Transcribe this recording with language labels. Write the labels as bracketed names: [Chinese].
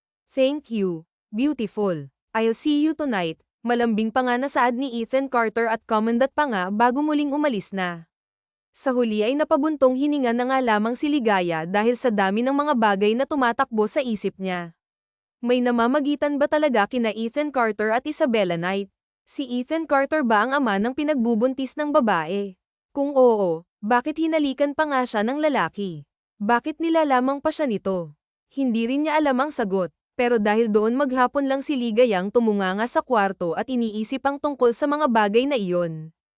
[English] Thank you, beautiful. I'll see you tonight. [Filipino] Malambing pa nga nasaad ni Ethan Carter at commendat pa nga bago muling umalis na. Sa huli ay napabuntong hininga na nga lamang si Ligaya dahil sa dami ng mga bagay na tumatakbo sa isip niya. May namamagitan ba talaga kina Ethan Carter at Isabella Knight? Si Ethan Carter ba ang ama ng pinagbubuntis ng babae? Kung oo, bakit hinalikan pa nga siya ng lalaki? Bakit nilalamang pa siya nito? Hindi rin niya alam ang sagot. Pero dahil doon maghapon lang si Ligayang tumunganga sa kwarto at iniisip ang tungkol sa mga bagay na iyon.